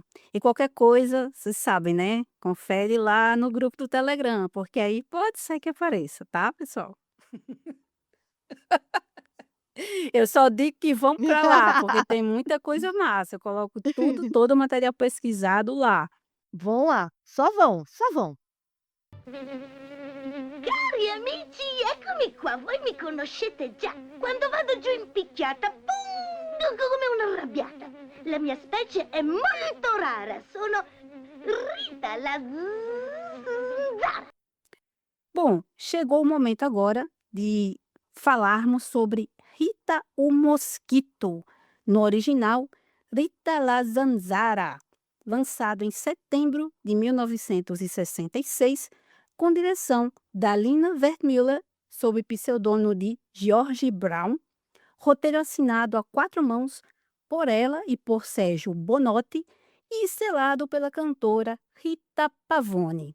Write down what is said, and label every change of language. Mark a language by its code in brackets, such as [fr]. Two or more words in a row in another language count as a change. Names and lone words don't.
[pt] E qualquer coisa, vocês sabem, né, confere lá no grupo do Telegram, porque aí pode ser que apareça, tá, pessoal? Eu só digo que vão para lá, porque tem muita coisa massa, eu coloco tudo, todo o material pesquisado lá. Vão lá, só vão, só vão. [it] Cari amici, eccomi qua, voi mi conoscete già. Quando vado giù in picchiata, pum, come una arrabbiata. La mia specie è molto rara, sono Rita la zanzara. [pt] Bom, chegou o momento agora de falarmos sobre Rita o Mosquito, no original Rita la Zanzara, lançado em setembro de 1966, com direção da Lina Wertmüller, sob pseudônimo de George Brown, roteiro assinado a quatro mãos por ela e por Sérgio Bonotti e estrelado pela cantora Rita Pavone.